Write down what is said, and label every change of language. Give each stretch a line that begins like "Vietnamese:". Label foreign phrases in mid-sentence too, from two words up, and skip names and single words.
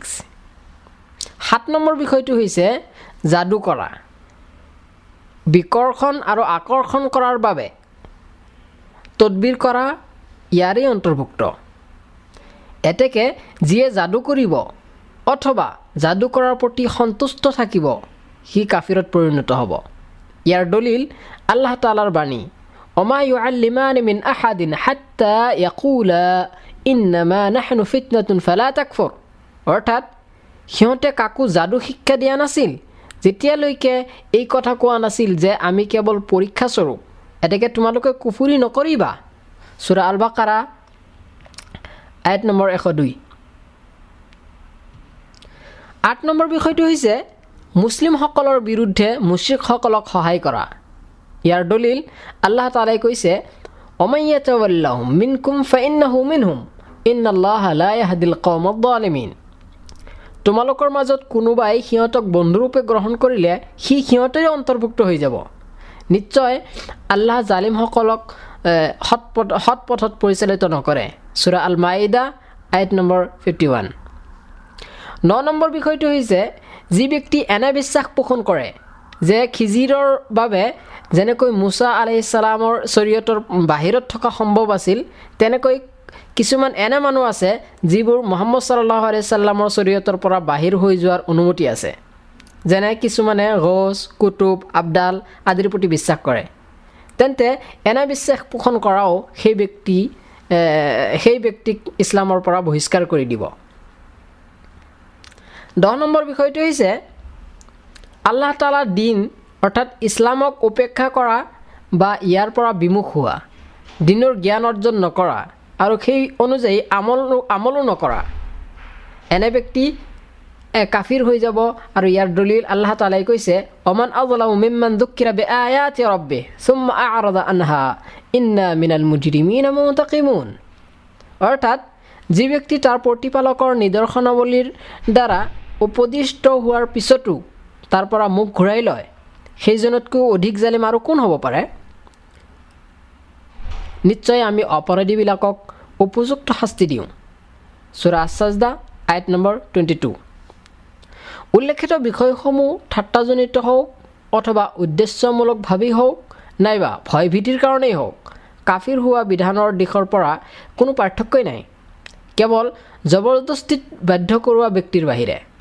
Assamese: 7 নম্বৰ বিষয়টো হৈছে যাদু কৰা, বিকৰ্ষণ আৰু আকৰ্ষণ কৰাৰ বাবে তদবিৰ কৰা ইয়াৰেই অন্তৰ্ভুক্ত। এতেকে যিয়ে যাদু কৰিব অথবা যাদু কৰাৰ প্ৰতি সন্তুষ্ট থাকিব, সি কাফিৰত পৰিণত হ'ব। ইয়াৰ দলিল আল্লাহ তাআলাৰ বাণী,
Arabic: وما يعلمان من أحد حتى يقولا إنما نحن فتنة فلا تكفر.
Assamese: অৰ্থাৎ সিহঁতে কাকো যাদু শিক্ষা দিয়া নাছিল যেতিয়ালৈকে এই কথা কোৱা নাছিল যে আমি কেৱল পৰীক্ষাস্বৰূপ, এতেকে তোমালোকে কুফুৰি নকৰিবা। সূৰা আল বাকাৰা আয়াত নম্বৰ 102। 8 নম্বৰ বিষয়টো হৈছে মুছলিমসকলৰ বিৰুদ্ধে মুশ্ৰিকসকলক সহায় কৰা। ইয়াৰ দলিল আল্লাহ তাআলাই কৈছে,
Arabic: ومن يتولهم منكم فإنه منهم إن الله لا يهدي القوم الظالمين
Assamese: তোমালোকৰ মাজত কোনোবাই সিহঁতক বন্ধুৰূপে গ্ৰহণ কৰিলে সি সিহঁতৰে অন্তৰ্ভুক্ত হৈ যাব নিশ্চয় আল্লাহ জালিমসকলক সৎ পথত পৰিচালিত নকৰে সূৰা আল মাইদা আয়াত নম্বৰ 51 9 নম্বৰ বিষয়টো হৈছে যি ব্যক্তি এনে বিশ্বাস পোষণ কৰে যে খিজিৰৰ বাবে যেনেকৈ মুছা
Arabic: عليه السلام
Assamese: শৰীয়তৰ বাহিৰত থকা সম্ভৱ আছিল তেনেকৈ কিছুমান এনে মানুহ আছে যিবোৰ মুহাম্মদ
Arabic: صلى الله عليه سلم
Assamese: শৰীয়তৰ পৰা বাহিৰ হৈ যোৱাৰ অনুমতি আছে যেনে কিছুমানে গৌছ কুতুব আবদাল আদিৰ প্ৰতি বিশ্বাস কৰে তেন্তে এনে বিশ্বাস পোষণ কৰাও সেই ব্যক্তিক ইছলামৰ পৰা বহিষ্কাৰ কৰি দিব 10 নম্বৰ বিষয়টো হৈছে আল্লাহ তাআলাৰ দিন অৰ্থাৎ ইছলামক উপেক্ষা কৰা বা ইয়াৰ পৰা বিমুখ হোৱা দিনৰ জ্ঞান অৰ্জন নকৰা আৰু সেই অনুযায়ী আমলো নকৰা এনে ব্যক্তি কাফিৰ হৈ যাব আৰু ইয়াৰ দলিল আল্লাহ তাআলাই কৈছে
Arabic: ومن أظلم ممن ذكر بآيات ربه ثم أعرض عنها إنا من المجرمين منتقمون
Assamese: অৰ্থাৎ যি ব্যক্তি তাৰ প্ৰতিপালকৰ নিদৰ্শনাৱলীৰ দ্বাৰা উপদিষ্ট হোৱাৰ পিছতো তাৰ পৰা মুখ ঘূৰাই লয় সেইজনতকৈ অধিক জালিম আৰু কোন হ'ব পাৰে নিশ্চয় আমি অপৰাধীবিলাকক উপযুক্ত শাস্তি দিওঁ সূৰা আছ-সাজদা আয়াত নম্বৰ 22 উল্লেখিত বিষয়সমূহ ঠাট্টাজনিত হওক অথবা উদ্দেশ্যমূলকভাৱেই হওক নাইবা ভয়ভীতিৰ কাৰণেই হওক কাফিৰ হোৱা বিধানৰ দিশৰ পৰা কোনো পাৰ্থক্যই নাই কেৱল জবৰদস্তিত বাধ্য কৰোৱা ব্যক্তিৰ বাহিৰে